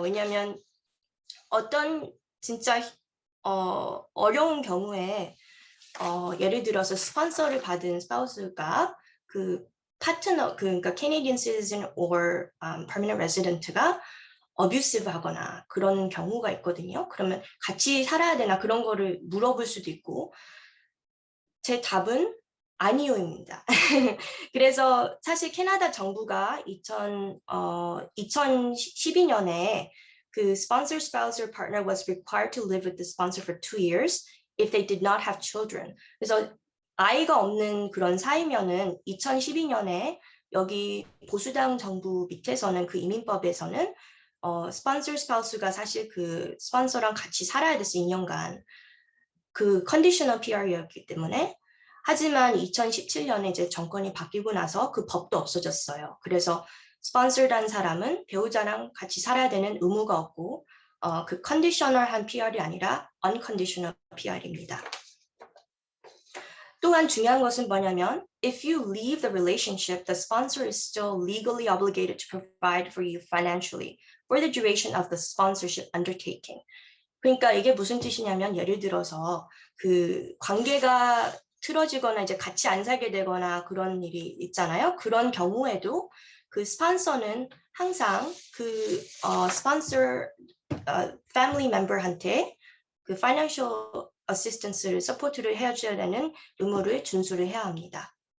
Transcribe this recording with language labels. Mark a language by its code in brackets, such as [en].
[ko] 왜냐하면 어떤 진짜 어려운 경우에 예를 들어서 스폰서를 받은 스파우스가 그 파트너 그러니까 [en] Canadian citizen or permanent resident [ko] 가 abusive 하거나 그런 경우가 있거든요. 그러면 같이 살아야 되나 그런 거를 물어볼 수도 있고 제 답은 아니요입니다. 그래서 사실 캐나다 정부가 2012년에 그 [en] sponsor, spouse, or partner was required to live with the sponsor for 2 years if they did not have children. [ko] 그래서 아이가 없는 그런 사이면은 2012년에 여기 보수당 정부 밑에서는 그 이민법에서는 sponsor, spouse가 사실 그 스폰서랑 같이 살아야 됐어 2년간 그 컨디셔널 PR이었기 때문에 하지만 2017년에 이제 정권이 바뀌고 나서 그 법도 없어졌어요. 그래서 스폰서란 사람은 배우자랑 같이 살아야 되는 의무가 없고 그 컨디셔널한 PR이 아니라 unconditional PR입니다. 또한 중요한 것은 뭐냐면 [en] if you leave the relationship, the sponsor is still legally obligated to provide for you financially for the duration of the sponsorship undertaking. [ko] 그러니까 이게 무슨 뜻이냐면 예를 들어서 그 관계가 틀어지거나 이제 같이 안 살게 되거나 그런 일이 있잖아요. 그런 경우에도 그 스폰서는 항상 그 스폰서 패밀리 멤버한테 그 financial assistance를 서포트를 해줘야 되는 의무를 준수를 해야 합니다.